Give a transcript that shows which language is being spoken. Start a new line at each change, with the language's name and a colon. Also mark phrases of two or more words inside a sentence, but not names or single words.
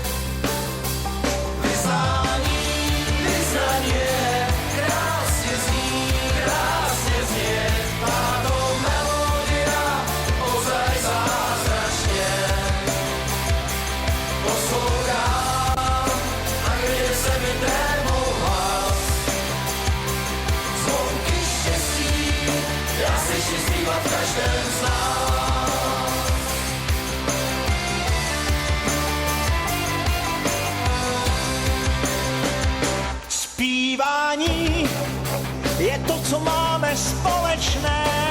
Slovak: Vyznanie krásne znie, táto melódia ozaj zázračne.
Czech: Poslouchám a kryje se mi trémou hlas. Zvonky štěstí, já slyším zpívat v každém z nás. Zpívání je to, co máme společné.